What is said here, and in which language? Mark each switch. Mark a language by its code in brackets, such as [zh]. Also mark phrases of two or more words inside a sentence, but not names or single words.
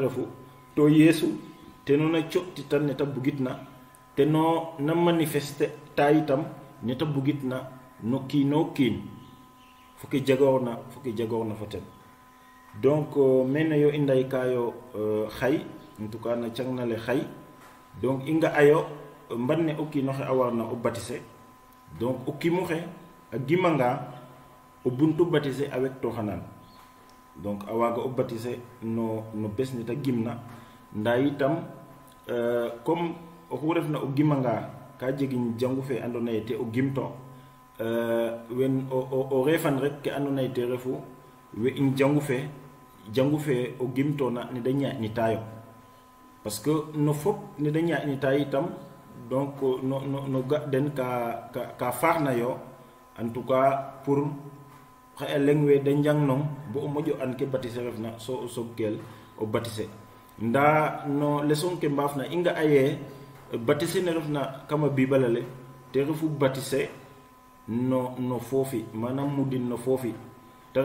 [snf] refu to Yesu teno na co'titan ne ta bugitna teno na manifeste ta itam ne ta bugitna no kiino kiin foke jagoorna fo ten donc mene yo i ndaykayo xay [fr] en tout cas [snf] na cangnale xay donc i nga'ayo mban ne o kiinoxe a warna o batise donc o kimuxe a gimanga o buntu batise a wektoxanan donc a waaga o batise no bes ne ta gimna ndaa yitam comme oxu refna o gimanga ka jegin jangu fe andoona yee te o gimto wen o refan rek ke andoona yee te refu we in jangu fe o gimtoona ne da ñaaƴnitaayo [fr] parce que [snf] no fop ne da ñaƴnita itam donc no ga den ka faaxna yo [fr] en tout cas pour [snf] xaƴa leŋ we da njang nong bo o moƴo an ke baptiser refna so o soog o baptiser nda no leçon ke mbaafna i nga aye baptiser ne refna kama bibala le te refu baptiser no foofi manam mudin no foofi te